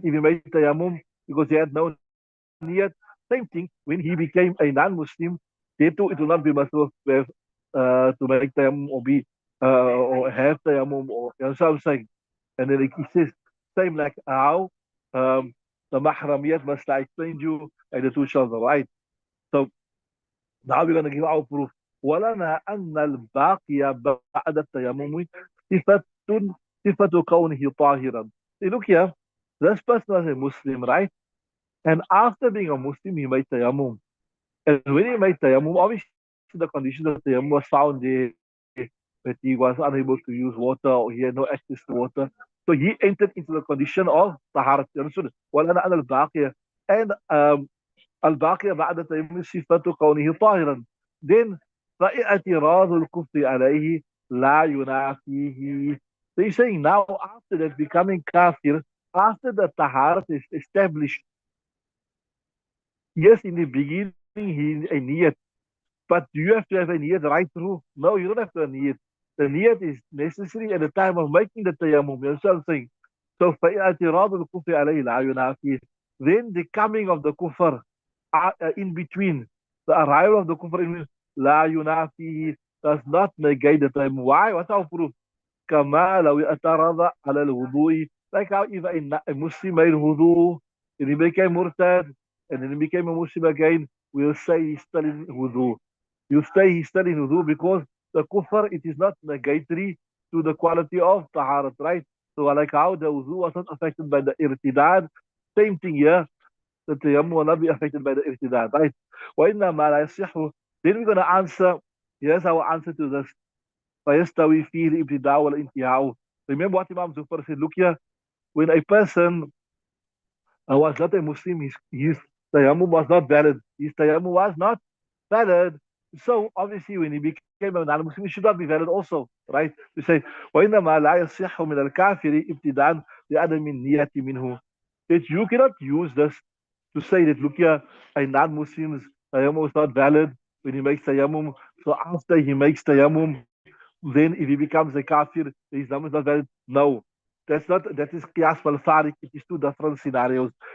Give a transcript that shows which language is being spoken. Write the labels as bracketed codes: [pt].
[en] If he made tayammum because he had no niyat. Same thing when he became a non-Muslim, they too it will not be possible to make tayammum or be or have tayammum or you know what I'm saying. And then he says same like how the mahramiyat must I explained you and the two children, right? So now we're gonna give our proof. [ar] ولنا أن الباقي بعد التيمم صفة صفة كونه طاهرا. [en] See, look here, this person was a Muslim, right? And after being a Muslim, he made tayammum. And when he made tayammum, obviously the condition of tayammum was found there, that he was unable to use water or he had no access to water. So he entered into the condition of taharat. You understood? [ar] وَلَنَا أَنَا الْبَاقِيَ. [en] And [ar] الباقي بعد تيمم صفة كونه طاهرا. [en] Then [ar] فاعتراض الكفر عليه لا ينافيه. [en] So he's saying now after that becoming kafir, after the taharat is established, yes, in the beginning he a niyat, but do you have to have a niyat right through? No, you don't have to have a niyat. The niyat is necessary at the time of making the tayammum. You understand what I'm saying? So [ar] فاعتراض الكفر عليه لا ينافيه. [en] Then the coming of the kufr in between, the arrival of the kufr in [ar] لا ينافيه [en] does not negate the time. Why? What's our proof? [ar] كما لو اعترض على الوضوء. [en] Like how if a Muslim made wudu and he became murtad and then he became a Muslim again, we'll say he's still in wudu. You say he's still in wudu because the kufr, it is not negatory to the quality of taharat, right? So like how the wudu was not affected by the irtidad, same thing here, the tayammum will not be affected by the irtidad, right? [ar] وإنما لا يصح. [en] Then we're going to answer, here's our answer to this. [ar] فيستوي فيه الابتداء والانتهاء. [en] Remember what Imam Zufar said, look here, when a person was not a Muslim, his tayammum was not valid. His tayammum was not valid. So obviously when he became a non-Muslim, it should not be valid also, right? We say, [ar] وإنما لا يصح من الكافر ابتداء لعدم النية منه. [en] That you cannot use this to say that, look here, a non-Muslim's tayammum is not valid when he makes tayammum. So after he makes tayammum, then if he becomes a kafir, his Islam is not valid. No, that is qiyas wal farik. It is two different scenarios.